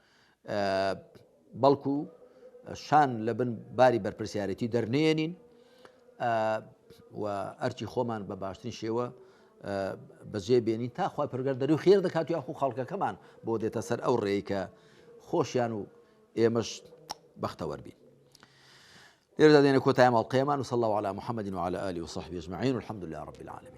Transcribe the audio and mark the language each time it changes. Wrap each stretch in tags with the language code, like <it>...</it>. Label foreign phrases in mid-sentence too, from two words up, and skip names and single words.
<ckb>بەڵکو شان لە بن باری بەرپرسیارەتی دەرنێنین و ئەرچی خۆمان بە باشترین شێوە بەجێ بێنین تا خوای پەروەردگار دەری و خێر دەکات یاخو خەڵکەکەمان بۆ دێتە سەر ئەو ڕێی کە خۆشیان و ئێمەش بەختەوەر بین لێرەدا دێنە کۆتایی ماڵقەیەمان</ckb> <ar>وصلى الله على محمد وعلى آله وصحبه أجمعين والحمد لله رب العالمين</ar>